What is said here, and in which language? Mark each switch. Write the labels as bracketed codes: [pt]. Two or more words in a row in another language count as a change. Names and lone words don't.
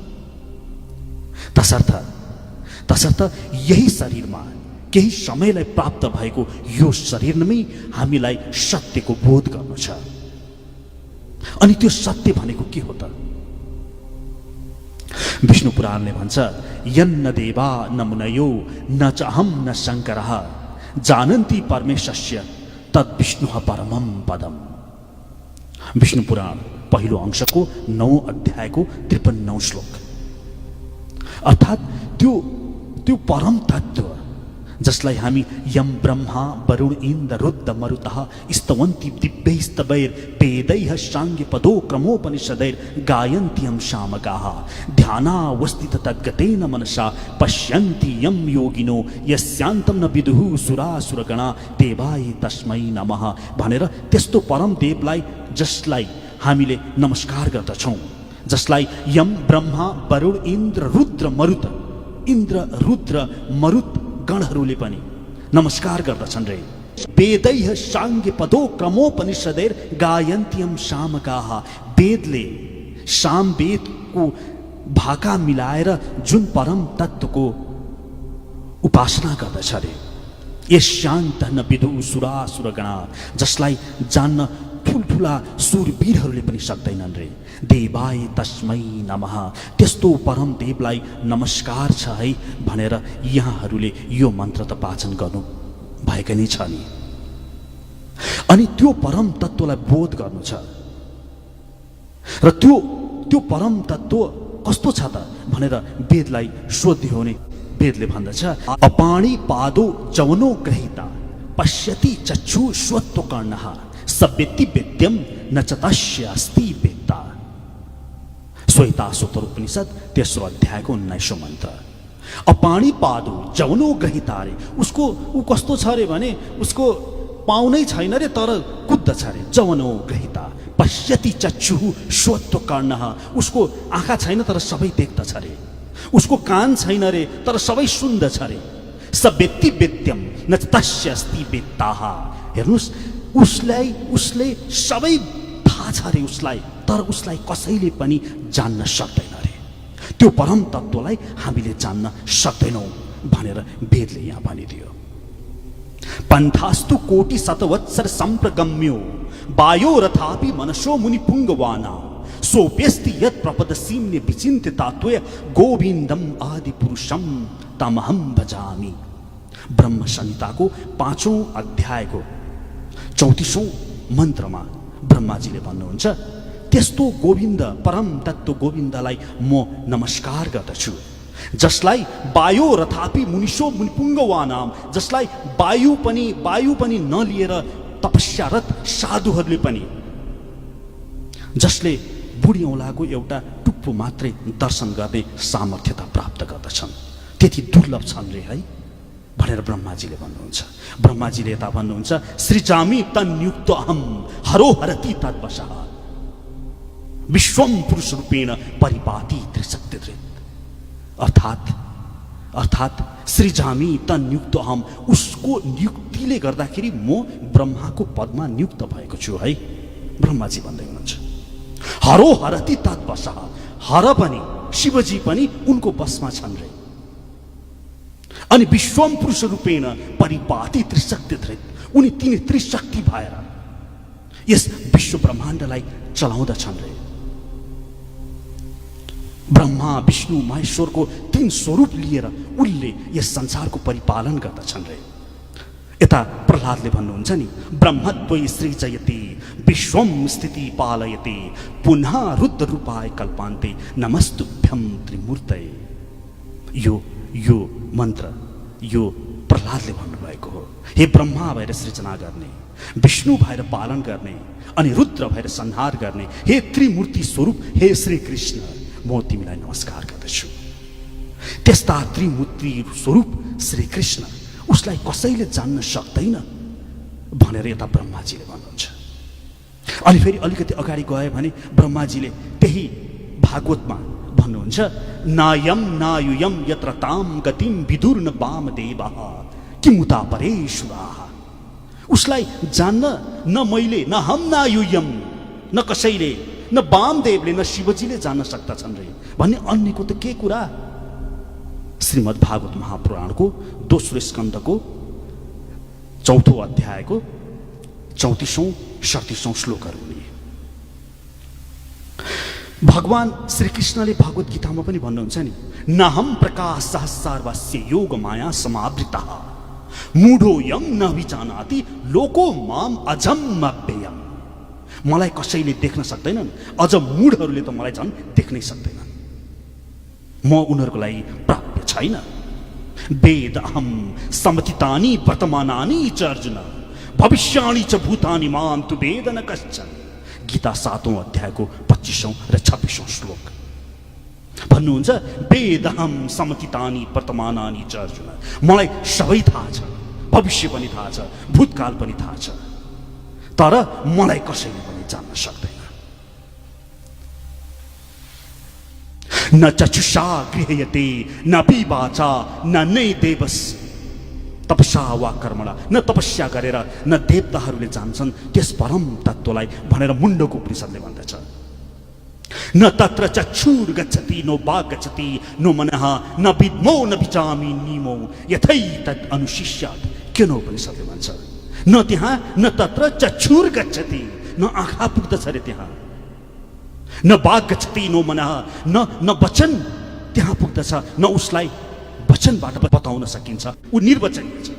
[ne] तसर्थ यही शरीरमा केही समयलाई प्राप्त भएको यो शरीरमै हामीलाई सत्यको बोध गर्नु छ। अनि त्यो सत्य भनेको के हो त? विष्णु पुराणले भन्छ, [sa] यन्न देवा न मुनयो न च अहम न शङ्करः जानन्ति परमेशस्य तद् विष्णुः परमं पदम्। [ne] विष्णु पुराण पहिलो अंशको 9 अध्यायको 53 श्लोक। अर्थात् त्यो परम तत्व जसलाई हामी [sa] यम ब्रह्मा वरुण इन्द्र रुद्र मरुतः स्तवन्ति दिव्यैस्तवैर् वेदैः साङ्ग्य पदोक्रमोपनिषदैर् गायन्ति यं शामकाः ध्यानावस्थित तद्गतेन मनसा पश्यन्ति यं योगिनो यस्यान्तं न विदुः सुरासुरगणा देवाय तस्मै नमः [ne] भनेर त्यस्तो परम देवलाई जसलाई हामीले नमस्कार गर्दछौँ, जसलाई यम ब्रह्मा वरुण इन्द्र रुद्र मरुत गणहरूले पनि नमस्कार गर्दछन् रे। [sa] वेदैः साङ्ग्य पदोक्रमोपनिषदैर् गायन्त्यं शामकाः, [ne] वेदले सामवेदको भाका मिलाएर जुन परम तत्त्वको उपासना गर्दछ रे। [sa] यस्यान्तः न विदुः सुरासुरगणा, [ne] जसलाई जान्न ठुल्ठुला सुरवीरहरूले पनि सक्दैनन् रे। [sa] देवाय तस्मै नमः, [ne] त्यस्तो परम देवलाई नमस्कार छ है भनेर यहाँहरूले यो मन्त्र त वाचन गर्नु भएको नै छ नि। अनि त्यो परम तत्त्वलाई बोध गर्नु छ र त्यो परम तत्त्व कस्तो छ त भनेर वेदलाई सोध्यो भने वेदले भन्दछ, [sa] अपाणी पादो जवनो ग्रहिता पश्यति चक्षु स्वत्व कर्णः सवेत्ति वेद्यम न च तस्य अस्ति वेत्ता। [ne] श्वेताश्वतर उपनिषद 3 अध्यायको 19औं मन्त्र। [sa] अपाणी पादो जवनो ग्रहिता [ne] रे, उसको ऊ कस्तो छ रे भने उसको पाउ नै छैन रे तर कुद्दछ रे। [sa] जवनो ग्रहिता पश्यति चक्षुः श्रोत्र कर्णः, [ne] उसको आँखा छैन तर सबै देख्दछ रे। उसको कान छैन रे तर सबै सुन्दछ रे। [sa] सवेत्ति वेद्यम न तस्य अस्ति वेत्ताः। [ne] हेर्नुस्, उसले सबै थाहा छ रे उसलाई, तर उसलाई कसैले पनि जान्न सक्दैन रे। त्यो परम तत्त्वलाई हामीले जान्न सक्दैनौँ भनेर वेदले यहाँ भनिदियो। [sa] पन्थास्तु कोटि शतवत्सर सम्प्रगम्यो वायो रथापि मनसो मुनि पुङ्गवाना सोप्यस्ति यत् प्रपदसीम्ने विचिन्त्य तात्वय गोविन्दम आदि पुरुषम तमहम भजामि। [ne] ब्रह्म संहिताको 5औं अध्यायको 34औं मन्त्रमा ब्रह्माजीले भन्नुहुन्छ, त्यस्तो गोविन्द परम तत्त्व गोविन्दलाई म नमस्कार गर्दछु, जसलाई [sa] वायु रथापि मुनिसो मुनिपुङ्गवानाम, [ne] जसलाई वायु पनि नलिएर तपस्यारत साधुहरूले पनि, जसले बुढी औँलाको एउटा टुप्पो मात्रै दर्शन गर्ने सामर्थ्यता प्राप्त गर्दछन्, त्यति दुर्लभ छन् रे है भनेर ब्रह्माजीले भन्नुहुन्छ। ब्रह्माजीले यता भन्नुहुन्छ, [sa] सृजामि तन्युक्त अहम हरो हरति तद्वशः विश्वम पुरुष रूपेण परिपाति त्रिशक्तिधृत। अर्थात सृजामि तन्युक्त अहम, [ne] उसको नियुक्तिले गर्दाखेरि म ब्रह्माको पदमा नियुक्त भएको छु है ब्रह्माजी भन्दै हुनुहुन्छ। [sa] हरो हरति तद्वशः, [ne] हर पनि शिवजी पनि उनको बसमा छन् रे। [sa] अनि विश्वम पुरुष रूपेण परिपाति त्रिशक्तिधृत, [ne] उनी तिनी त्रिशक्ति भएर यस विश्व ब्रह्माण्डलाई चलाउँदछन् रे। ब्रह्मा विष्णु महेश्वरको 3 स्वरूप लिएर उनले यस संसारको परिपालन गर्दछन् रे। यता प्रह्लादले भन्नुहुन्छ नि, [sa] ब्रह्मद्वै सृजयति विश्वम स्थिति पालयति पुनः रुद्र रूपाय कल्पान्ते नमस्तुभ्यं त्रिमूर्तये। [ne] यो मन्त्र यो प्रह्लादले भन्नुभएको हो। हे ब्रह्मा भएर सृजना गर्ने, विष्णु भएर पालन गर्ने अनि रुद्र भएर संहार गर्ने, हे त्रिमूर्ति स्वरूप हे श्री कृष्ण, म तिमीलाई नमस्कार गर्दछु। त्यस्ता त्रिमूर्ति स्वरूप श्री कृष्ण, उसलाई कसैले जान्न सक्दैन भनेर यता ब्रह्माजीले भन्नुहुन्छ। अनि फेरि अलिकति अगाडि गए भने ब्रह्माजीले त्यही भागवतमा भन्नुहुन्छ, [sa] नायम नायुयम यत्र ताम गतिम विदुर्न वामदेवः किमुता परेशुराः। [ne] उसलाई जान्न न मैले, न [sa] हम नायुयम, [ne] न कसैले, न वामदेवले, न शिवजीले जान्न सक्दछन् रे भन्ने अन्यको त के कुरा। श्रीमद् भागवत महापुराणको 2 स्कन्धको 4औं अध्यायको 34औं 37औं श्लोकहरू हुने। भगवान श्री कृष्णले भगवत गीतामा पनि भन्नुहुन्छ नि, [sa] नहम प्रकाश सहस्रार्वस्य योग माया समावृतः मूढोयम न विजानाति लोको माम अजम अव्ययम। [ne] मलाई कसैले देख्न सक्दैनन्, अझ मूढहरूले त मलाई झन् देख्नै सक्दैनन्, म उनीहरूको लागि प्राप्य छैन। [sa] वेद अहम समतितानि वर्तमानानि च अर्जुन भविष्याणि च भूतानि मां तु वेद न कश्चन। [ne] गीता 7औं अध्यायको 25औं र 26औं श्लोक भन्नुहुन्छ, [sa] वेद अहम समतितानि वर्तमानानि च अर्जुन, [ne] मलाई सबै थाहा छ, भविष्य पनि थाहा छ, भूतकाल पनि थाहा छ, तर मलाई कसैले पनि जान्न सक्दैन। [sa] न चक्षुषा गृह्यते न पिवाचा न नै देवस तपस्या वा कर्मणा, [ne] न तपस्या गरेर न देवताहरूले जान्छन् त्यस परम तत्त्वलाई भनेर मुण्डको उपनिषदले भन्दछ। [sa] न तत्र चक्षुर गच्छति नो वाक् गच्छति नो मनः न विद्मो न विचामि निमो यथै तद् अनुशिष्यात्। [ne] किन उपनिषदले भन्छ, न त्यहाँ [sa] न तत्र चक्षुर गच्छति, [ne] न आँखा पुग्दछ रे त्यहाँ, [sa] न वाक् गच्छति नो मनः, [ne] न वचन त्यहाँ पुग्दछ, न उसलाई वचनबाट बताउन सकिन्छ, ऊ निर्वचनीय छ।